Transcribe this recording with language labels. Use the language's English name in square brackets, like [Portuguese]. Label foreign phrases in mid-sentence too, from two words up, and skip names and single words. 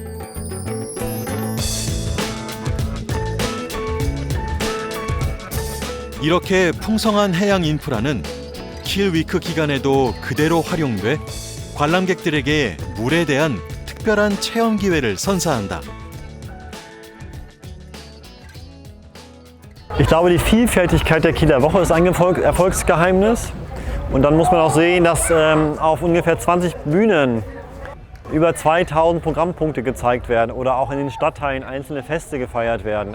[Korean] 이렇게 풍성한 해양 인프라는 킬 위크 기간에도 그대로 활용돼 관람객들에게 물에 대한 특별한 체험 기회를 선사한다. [German] Ich glaube, die Vielfältigkeit der Kieler Woche ist ein Erfolgsgeheimnis. Und dann muss man auch sehen, dass auf ungefähr 20 Bühnen über 2000 Programmpunkte gezeigt werden oder auch in den Stadtteilen einzelne Feste gefeiert werden.